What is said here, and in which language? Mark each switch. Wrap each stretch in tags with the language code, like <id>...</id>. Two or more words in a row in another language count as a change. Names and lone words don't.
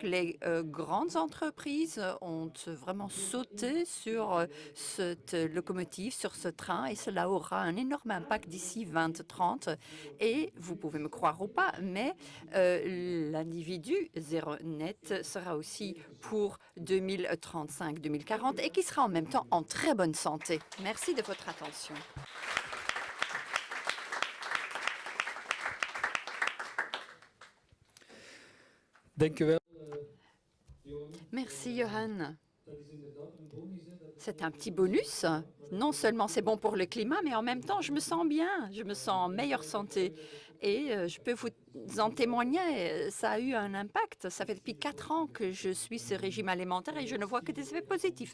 <fr>Les grandes entreprises ont vraiment sauté sur cette locomotive, sur ce train, et cela aura un énorme impact d'ici 2030. Et vous pouvez me croire ou pas, mais l'individu zéro net sera aussi pour 2035-2040 et qui sera en même temps en très bonne santé. Merci de votre attention.</fr> <nl>Dank u wel.</nl> <fr>Merci, Johan. C'est un petit bonus. Non seulement c'est bon pour le climat, mais en même temps, je me sens bien, je me sens en meilleure santé. Et je peux vous en témoigner, ça a eu un impact. Ça fait depuis 4 ans que je suis ce régime alimentaire et je ne vois que des effets positifs.</fr>